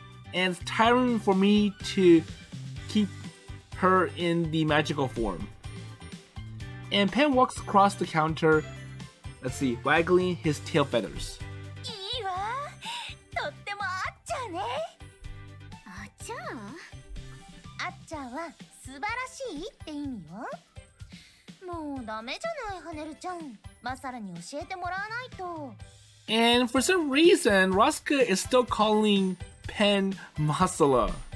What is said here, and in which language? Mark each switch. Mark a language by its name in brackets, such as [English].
[English] And it's tiring for me to keep her in the magical form. And Pen walks across the counter, let's see, waggling his tail feathers. [Japanese] いいわ。とってもあっちゃうね。あっちゃあっちゃうは素晴らしいって意味よ。もうダメじゃない、ハネルちゃん。マサラに教えてもらわないと。 [English] And for some reason, Rasuka is still calling Pen Masala.